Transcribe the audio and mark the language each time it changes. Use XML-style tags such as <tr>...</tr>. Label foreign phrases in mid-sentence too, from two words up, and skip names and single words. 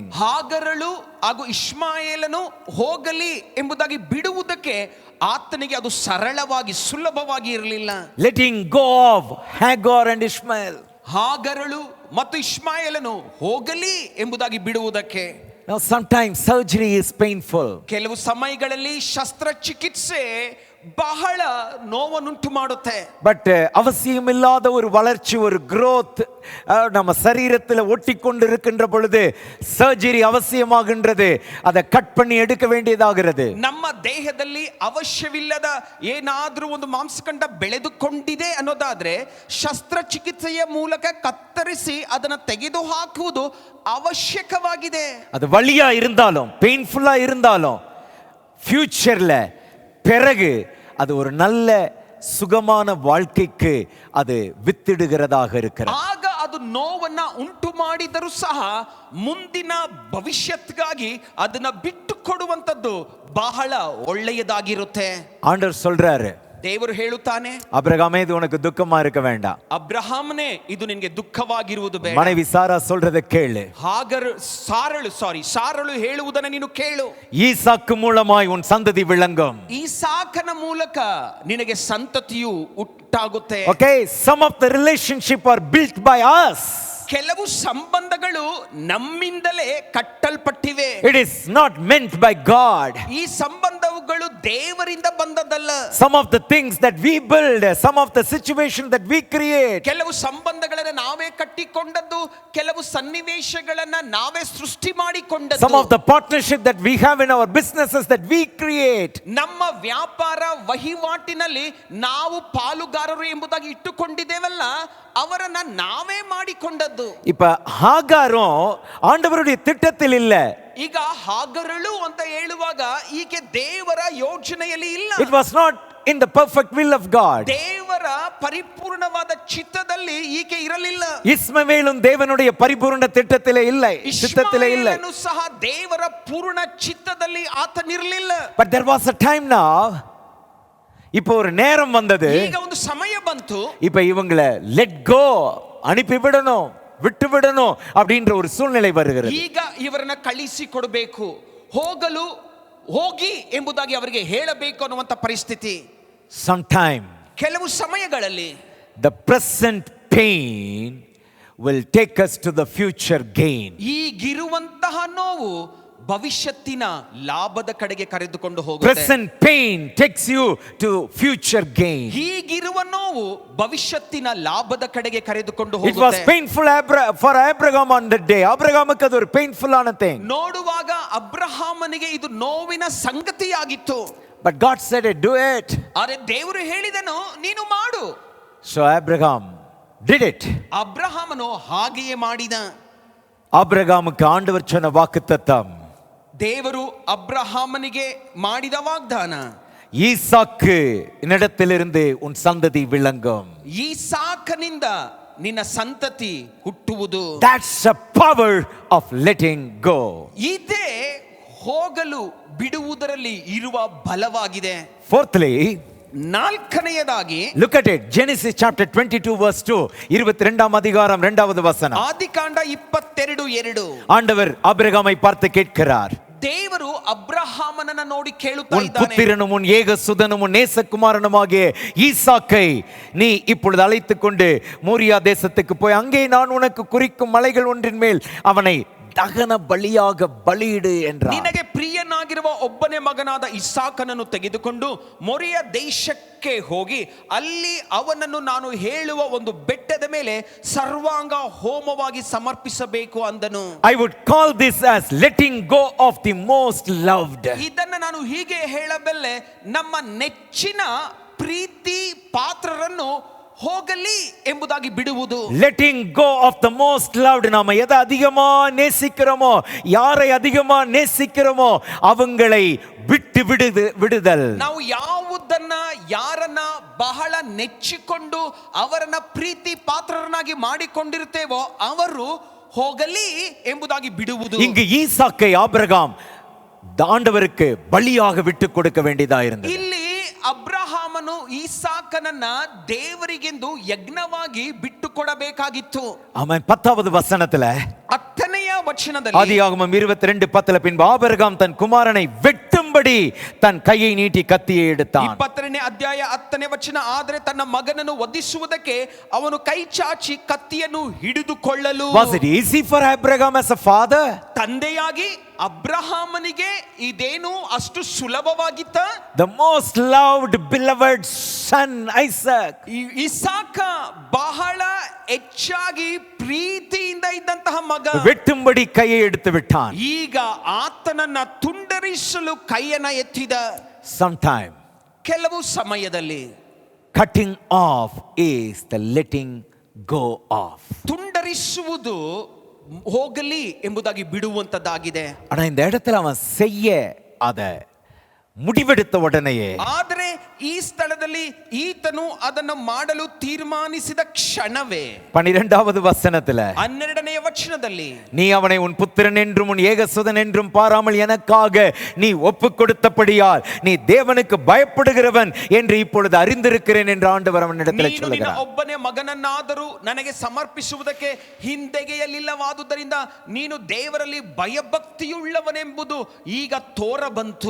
<kn>ಹಾಗರಳು ಹಾಗೂ ಇಷ್ಮಾಯೇಲನು ಹೋಗಲಿ ಎಂಬುದಾಗಿ ಬಿಡುವುದಕ್ಕೆ ಆತನಿಗೆ ಅದು ಸರಳವಾಗಿ ಸುಲಭವಾಗಿ ಇರಲಿಲ್ಲ.</kn> <en>letting go of Hagar and Ishmael.</en> <kn>ಹಾಗರಳು ಮತ್ತು ಇಷ್ಮಾಯೇಲನು ಹೋಗಲಿ ಎಂಬುದಾಗಿ ಬಿಡುವುದಕ್ಕೆ.</kn> <en>now sometimes surgery is painful.</en> <kn>ಕೆಲವು ಸಮಯಗಳಲ್ಲಿ ಶಸ್ತ್ರಚಿಕಿತ್ಸೆ ಬಹಳ ನೋವನ್ನುಂಟು ಮಾಡುತ್ತೆ.</kn> <ta>பட் அவசியமில்லாத ஒரு வளர்ச்சி, ஒரு growth நம்ம சரீரத்தில் ஒட்டி கொண்டு இருக்கின்ற பொழுது சர்ஜரி அவசியமாகின்றது. அதை கட் பண்ணி எடுக்க வேண்டியதாகிறது.</ta> <kn>ನಮ್ಮ ದೇಹದಲ್ಲಿ ಅವಶ್ಯವಿಲ್ಲದ ಏನಾದರೂ ಒಂದು ಮಾಂಸಖಂಡ ಬೆಳೆದುಕೊಂಡಿದೆ ಅನ್ನೋದಾದ್ರೆ ಶಸ್ತ್ರಚಿಕಿತ್ಸೆಯ ಮೂಲಕ ಕತ್ತರಿಸಿ ಅದನ್ನು ತೆಗೆದು ಹಾಕುವುದು ಅವಶ್ಯಕವಾಗಿದೆ.</kn> <ta>அது வலியா இருந்தாலும், பெயின்ஃபுல்லா இருந்தாலும், ஃபியூச்சர்ல பிறகு அது ஒரு நல்ல சுகமான வாழ்க்கைக்கு அது வித்திடுகிறதாக இருக்கிறது.</ta> <kn>ಆಗ ಅದು ನೋವನ್ನ ಉಂಟು ಮಾಡಿದರೂ ಸಹ ಮುಂದಿನ ಭವಿಷ್ಯಕ್ಕಾಗಿ ಅದನ್ನ ಬಿಟ್ಟು ಕೊಡುವಂತದ್ದು ಬಹಳ ಒಳ್ಳೆಯದಾಗಿರುತ್ತೆ.</kn> <ta>ஆண்டவர் சொல்றாரு,</ta> <kn>ದೇವರು ಹೇಳುತ್ತಾನೆ,</kn> <ta>அபிரகாமே இது உனக்கு துக்கமா இருக்க வேண்டாம்.</ta> <kn>ಅಬ್ರಹಾಮನೇ ಇದು ನಿನಗೆ ದುಃಖವಾಗಿರುವುದು ಬೇಡ.</kn> <ta>மனைவி சாரா சொல்றதை கேளு.</ta> <kn>ಸಾರಳು ಹೇಳುವುದನ್ನು ನೀನು ಕೇಳು.</kn> <ta>ஈசாக்கு மூலமாய் உன் சந்ததி விளங்கும்.</ta> <kn>ಈಸಾಕನ ಮೂಲಕ ನಿನಗೆ ಸಂತತಿಯು ಉಂಟಾಗುತ್ತೆ.</kn> <en>Okay, some of the relationship are built by us.</en> <kn>ಕೆಲವು ಸಂಬಂಧಗಳು ನಮ್ಮಿಂದಲೇ ಕಟ್ಟಲ್ಪಟ್ಟಿವೆ.</kn> <en>It is not meant by God.</en> <kn>ಈ ಸಂಬಂಧಗಳು ದೇವರಿಂದ ಬಂದದ್ದಲ್ಲ.</kn> <en>Some of the things that we build, some of the situation that we create,</en> <kn>ಕೆಲವು ಸಂಬಂಧಗಳನ್ನ ನಾವೇ ಕಟ್ಟಿಕೊಂಡದ್ದು, ಕೆಲವು ಸನ್ನಿವೇಶಗಳನ್ನ ನಾವೇ ಸೃಷ್ಟಿ</kn> <en>some</en> <kn>ಮಾಡಿಕೊಂಡದ್ದು,</kn> <en>of the partnership that we have in our businesses that we create.</en> <kn>ನಮ್ಮ ವ್ಯಾಪಾರ ವಹಿವಾಟಿನಲ್ಲಿ ನಾವು ಪಾಲುಗಾರರು ಎಂಬುದಾಗಿ ಇಟ್ಟುಕೊಂಡಿದ್ದೇವಲ್ಲ, ಅವರನ್ನ ನಾವೇ ಮಾಡಿಕೊಂಡದ್ದು.</kn> <ta>இப்ப ஹாகாரும் ஆண்டவருடைய திட்டத்தில் இல்ல.</ta> <kn>ಈಗ ಹಾಗರಳು ಅಂತ ಹೇಳುವಾಗ ಈಕೆ ದೇವರ ಯೋಜನೆಯಲ್ಲಿ ಇಲ್ಲ.</kn> <en>It was not in the perfect will of God.</en> <kn>ದೇವರ ಪರಿಪೂರ್ಣವಾದ ಚಿತ್ತದಲ್ಲಿ ಈಕೆ ಇರಲಿಲ್ಲ.</kn> <ta>இஸ்மவேலும் தேவனுடைய பரிபூர்ண திட்டத்திலே இல்லை, சித்தத்திலே இல்லை.</ta> <kn>ಇಷ್ಮಾಯೇಲನು ಸಹ ದೇವರ ಪೂರ್ಣ ಚಿತ್ತದಲ್ಲಿ ಆತನಿರಲಿಲ್ಲ.</kn> <en>But there was a time now.</en> <ta>இப்போ ஒரு நேரம் வந்தது.</ta> <kn>ಈಗ ಒಂದು ಸಮಯ ಬಂತು.</kn> <ta>இப்ப இவங்களை</ta> <en>let go,</en> <ta>அனுப்பி விடணும், விட்டு விடணும் அப்படின்ற ஒரு சூழ்நிலை வருகிறது.</ta> <kn>ಈಗ ಇವರನ್ನ ಕಳಿಸಿ ಕೊಡಬೇಕು, ಹೋಗಿ ಎಂಬುದಾಗಿ ಅವರಿಗೆ ಹೇಳಬೇಕು ಅನ್ನುವಂತ ಪರಿಸ್ಥಿತಿ.</kn> <en>Sometime</en> <kn>ಕೆಲವು ಸಮಯಗಳಲ್ಲಿ</kn> <en>the present pain will take us to the future gain.</en> <kn>ಈಗಿರುವಂತಹ ನೋವು ಭವಿಷ್ಯತ್ತಿನ ಲಾಭದ ಕಡೆಗೆ ಕರೆದುಕೊಂಡು ಹೋಗುತ್ತೆ.</kn> <en>Present pain takes you to future gain.</en> <kn>ಹೀಗಿರುವ ನೋವು ಭವಿಷ್ಯತ್ತಿನ ಲಾಭದ ಕಡೆಗೆ ಕರೆದುಕೊಂಡು</kn> <en>It was</en> <kn>ಹೋಗುತ್ತೆ.</kn> <en>painful for Abraham on that day.</en> <kn>ಅಬ್ರಹಾಮಕ್ಕೆ ಅದು ಒಂದು painful ಆன thing. ನೋಡುವಾಗ ಅಬ್ರಹಾಮನಿಗೆ ಇದು ನೋವಿನ ಸಂಗತಿಯಾಗಿತ್ತು.</kn> <en>But God said it, do it.</en> <kn>ಆದರೆ ದೇವರು ಹೇಳಿದನು, ನೀನು ಮಾಡು.</kn> <en>So Abraham did it.</en> <kn>ಅಬ್ರಹಾಮನು ಹಾಗೆಯೇ ಮಾಡಿದ.</kn> <ta>ஆபிரகாமுக்கு ஆண்டவர் சொன்ன வாக்குத்தத்தம்,</ta> <kn>ದೇವರು ಅಬ್ರಹಾಮನಿಗೆ ಮಾಡಿದ ವಾಗ್ದಾನ,</kn> <ta>ஈசாக்கு என்னிடத்திலிருந்து உன் சந்ததி விளங்கும்.</ta> <kn>ಈಸಾಕನಿಂದ ನಿನ್ನ ಸಂತತಿ ಹುಟ್ಟುವುದು.</kn> <en>That's a power of letting go.</en> <kn>ಇದೇ ಹೋಗಲು ಬಿಡುವುದರಲ್ಲಿ ಇರುವ ಬಲವಾಗಿದೆ.</kn> <en>Fourthly,</en> <kn>ನಾಲ್ಕನೆಯದಾಗಿ</kn> <en>look at it. Genesis chapter 22 verse 2.</en> <ta>22ஆம் அதிகாரம் 2வது வசனம்.</ta> <kn>ಆದಿಕಾಂಡ 22:2.</kn> <ta>ஆண்டவர் ஆபிரகாமை பார்த்து கேட்கிறார்,</ta> <kn>ದೇವರು ಅಬ್ರಹಾಮನನ್ನ ನೋಡಿ ಕೇಳುತ್ತಾ</kn> <ta>உன்</ta> <kn>ಇದ್ದಾನೆ,</kn> <ta>புத்திரனும் உன் ஏகசுதனும் உன் நேசகுமாரனுமாகிய ஈசாக்கை நீ இப்பொழுது அழைத்துக் கொண்டு மோரியா தேசத்துக்கு போய் அங்கே நான் உனக்கு குறிக்கும் மலைகள் ஒன்றின் மேல் அவனை தகன பலியாக பலியிடு என்ற.</ta> <kn>ನಿನಗೆ ಪ್ರಿಯನಾಗಿರುವ ಒಬ್ಬನೇ ಮಗನಾದ ಇಸಾಕನನ್ನು ತೆಗೆದುಕೊಂಡು ಮೊರಿಯ ದೇಶಕ್ಕೆ ಹೋಗಿ ಅಲ್ಲಿ ಅವನನ್ನು ನಾನು ಹೇಳುವ ಒಂದು ಬೆಟ್ಟದ ಮೇಲೆ ಸರ್ವಾಂಗ ಹೋಮವಾಗಿ ಸಮರ್ಪಿಸಬೇಕು ಅಂದನು.</kn> <en>I would call this as letting go of the most loved.</en> <kn>ಇದನ್ನು ನಾನು ಹೀಗೆ ಹೇಳಬಲ್ಲೆ, ನಮ್ಮ ನೆಚ್ಚಿನ ಪ್ರೀತಿ ಪಾತ್ರರನ್ನು ಹೋಗಲಿ ಎಂಬುದಾಗಿ ಬಿಡುವುದು.</kn> <en>Letting go of the most loved.</en> <ta>நாம எதை அதிகமா நேசிக்கிறோமோ, யாரை அதிகமா நேசிக்கிறோமோ அவங்களை விட்டு விடுதல்.</ta> <kn>ನಾವು ಯಾವುದನ್ನ ಯಾರನ್ನ ಬಹಳ ನೆಚ್ಚಿಕೊಂಡು ಅವರನ್ನ ಪ್ರೀತಿ ಪಾತ್ರರನ್ನಾಗಿ ಮಾಡಿಕೊಂಡಿರ್ತೇವೋ ಅವರು ಹೋಗಲಿ ಎಂಬುದಾಗಿ ಬಿಡುವುದು.</kn> <ta>இங்கு ஈசாக்கை ஆபிரகாம் ஆண்டவருக்கு பலியாக விட்டு கொடுக்க வேண்டியதா இருந்தது.</ta> <kn>ಇಲ್ಲಿ ಅಬ್ರಹಾಮನು ಈಸಾಕನನ್ನ ದೇವರಿಗೆಂದು ಯಜ್ಞವಾಗಿ ಬಿಟ್ಟು ಕೊಡಬೇಕಾಗಿತ್ತು.</kn> <ta>அவன் 10வது வசனத்துல,</ta> <kn>10ನೇ ವಚನದಲ್ಲಿ,</kn> <ta>ஆதியாகமம் 22:10 பின்பு ஆபிரகாம் தன் குமாரனை வெட்டும்படி தன் கையை நீட்டி கத்தியை எடுத்தான்.</ta> <kn>22ನೇ ಅಧ್ಯಾಯ 10ನೇ ವಚನ, ಆದರೆ ತನ್ನ ಮಗನನ್ನು ವಧಿಸುವುದಕ್ಕೆ ಅವನು ಕೈ ಚಾಚಿ ಕತ್ತಿಯನ್ನು ಹಿಡಿದುಕೊಳ್ಳಲು.</kn> <en>Was it easy for Abraham as a father?</en> <kn>ತಂದೆಯಾಗಿ ಅಬ್ರಹಾಮನಿಗೆ ಇದೇನು ಅಷ್ಟು ಸುಲಭವಾಗಿತ್ತ?</kn> <en>The most loved beloved son Isaac.</en> <kn>ಇಸಾಕ ಬಹಳ ಹೆಚ್ಚಾಗಿ ಪ್ರೀತಿಯಿಂದ ಇದ್ದಂತಹ ಮಗ</kn> <ta>வெட்டும்படி கையை எடுத்து விட்டான்.</ta> <kn>ಈಗ ಆತನನ್ನ ತುಂಡರಿಸಲು ಕೈಯನ್ನ ಎತ್ತಿದ.</kn> <en>Sometime</en> <kn>ಕೆಲವು ಸಮಯದಲ್ಲಿ</kn> <en>cutting off is the letting go off.</en> <kn>ತುಂಡರಿಸುವುದು ಹೋಗಲಿ ಎಂಬುದಾಗಿ ಬಿಡುವಂತದ್ದಾಗಿದೆ.</kn> <ta>ஆனா இந்த இடத்துல அவன் செய்ய அத முடிவெடுத்த உடனேயே,</ta> <kn>ಆದರೆ ಈ ಸ್ಥಳದಲ್ಲಿ ಈತನು ಅದನ್ನು ಮಾಡಲು ತೀರ್ಮಾನಿಸಿದ ಕ್ಷಣವೇ</kn> <ta>12வது வசனத்துல,</ta> <kn>12ನೇ ವಚನದಲ್ಲಿ,</kn> <ta>நீ அவனை உன் புத்திரன் என்றும் உன் ஏகசுதன் என்றும் பாராமல் எனக்காக நீ ஒப்பு கொடுத்தபடியால் நீ தேவனுக்கு பயப்படுகிறவன் என்று இப்பொழுது அறிந்திருக்கிறேன் என்று ஆண்டவர் அவனிடத்தில் சொல்லுகிறார்.</ta> <kn>ಒಬ್ಬನೇ ಮಗನನ್ನಾದರೂ ನನಗೆ ಸಮರ್ಪಿಸುವುದಕ್ಕೆ ಹಿಂದೆಗೆಯಲಿಲ್ಲವಾದುದರಿಂದ ನೀನು ದೇವರಲ್ಲಿ ಭಯಭಕ್ತಿಯುಳ್ಳವನೆಂಬುದು ಈಗ ತೋರ ಬಂತು.</kn>